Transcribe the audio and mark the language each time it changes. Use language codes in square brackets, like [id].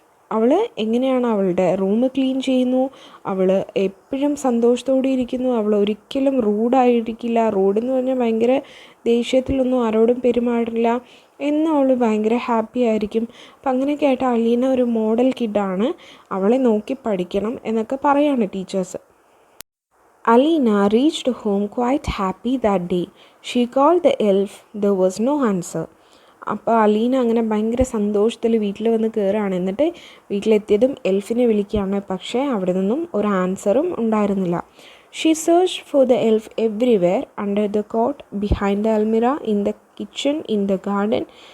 [ml] അവൾ എങ്ങനെയാണ് അവളുടെ റൂം ക്ലീൻ ചെയ്യുന്നു, അവൾ എപ്പോഴും സന്തോഷത്തോടെ ഇരിക്കുന്നു, അവൾ ഒരിക്കലും റൂഡായിരിക്കില്ല. റൂഡെന്ന് പറഞ്ഞാൽ ഭയങ്കര ദേഷ്യത്തിലൊന്നും ആരോടും പെരുമാറില്ല എന്നും അവൾ ഭയങ്കര ഹാപ്പി ആയിരിക്കും. അപ്പം അങ്ങനെയൊക്കെ ആയിട്ട് അലീന ഒരു മോഡൽ കിഡാണ്, അവളെ നോക്കി പഠിക്കണം എന്നൊക്കെ പറയാണ് teachers. [en] Alina reached home quite happy that day. She called the elf. There was no answer. [ml] അപ്പോൾ അലീന അങ്ങനെ ഭയങ്കര സന്തോഷത്തിൽ വീട്ടിൽ വന്ന് കയറുകയാണ്. എന്നിട്ട് വീട്ടിലെത്തിയതും എൽഫിനെ വിളിക്കുകയാണ്. പക്ഷേ അവിടെ നിന്നും ഒരു ആൻസറും ഉണ്ടായിരുന്നില്ല. [en] She search for the elf everywhere, under the coat, behind the almirah, in the kitchen, in the garden.